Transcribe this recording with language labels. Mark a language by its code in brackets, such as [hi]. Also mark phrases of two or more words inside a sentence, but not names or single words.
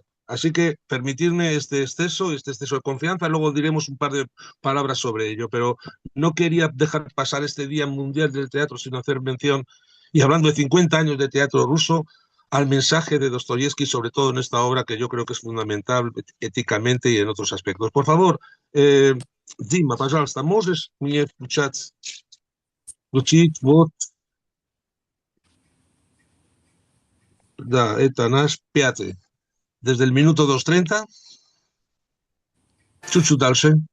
[es] Así que permitidme este exceso de confianza, luego diremos un par de palabras sobre ello, pero no quería dejar pasar este Día Mundial del Teatro sin hacer mención, y hablando de 50 años de teatro ruso, al mensaje de Dostoyevsky, sobre todo en esta obra que yo creo que es fundamental éticamente y en otros aspectos. Por favor, [ru] Дима, пожалуйста, можешь мне включить вот. Да, это наш 5. [es] Desde el minuto 2:30. [ru] Чуть-чуть дальше.